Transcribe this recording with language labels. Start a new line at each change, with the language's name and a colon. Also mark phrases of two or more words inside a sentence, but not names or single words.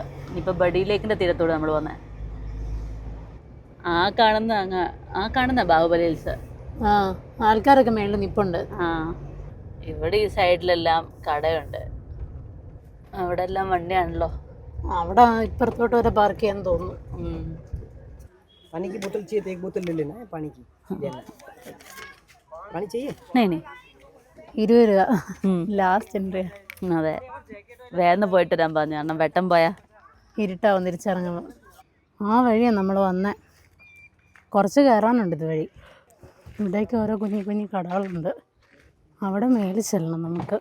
Malayalam: ഇനിയിപ്പോൾ ബഡി ലേക്കിൻ്റെ തീരത്തോട് നമ്മൾ വന്നേ. ആ കാണുന്ന ബാഹുബലി ഹിൽസ്. ആൾക്കാരൊക്കെ മേളിൽ നിപ്പുണ്ട്. ഇവിടെ ഈ സൈഡിലെല്ലാം കടയുണ്ട്. അവിടെ എല്ലാം വണ്ടിയാണല്ലോ. അവിടെ ഇപ്പുറത്തോട്ട് വരെ പാർക്ക് ചെയ്യാൻ തോന്നുന്നു.
Hindi: पानी की बोतल चाहिए तो एक बोतल ले लेना है पानी की। पानी चाहिए? नहीं 20 രൂപ
English: last entry.
Malayalam: അതെ, വേഗം പോയിട്ട് വരാൻ പറഞ്ഞു, കാരണം വെട്ടം പോയാ ഇരുട്ടാവും തിരിച്ചിറങ്ങുമ്പോൾ. ആ വഴിയാണ് നമ്മൾ വന്നേ. കുറച്ച് കയറാനുണ്ട് ഇതുവഴി. ഇവിടേക്ക് ഓരോ കുഞ്ഞു കുഞ്ഞു കടകളുണ്ട്. അവിടെ മേളിൽ ചെല്ലണം നമുക്ക്.